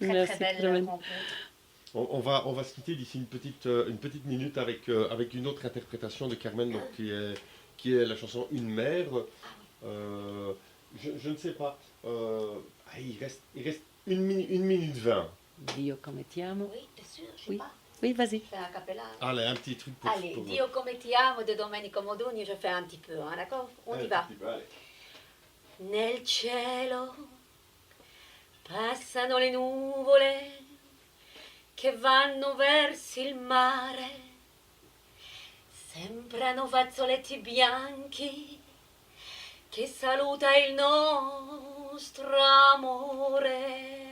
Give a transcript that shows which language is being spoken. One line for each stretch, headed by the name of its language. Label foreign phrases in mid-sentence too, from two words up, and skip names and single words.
French: Merci, très belle Philomène. rencontre. On va se quitter d'ici une petite minute avec une autre interprétation de Carmen, donc, qui est la chanson Une mère. Je ne sais pas. Il reste 1 minute 20. Dio come ti amo. Oui, t'es sûr, je sais Oui. pas. Oui, vas-y. Je fais un cappella. Allez, un petit truc pour... Allez, Dio come ti amo de Domenico Modugni, je fais un petit peu, hein, d'accord? On y va. Allez.
Italian: Nel cielo passano le nuvole che vanno verso il mare, sembrano fazzoletti bianchi che saluta il nostro amore.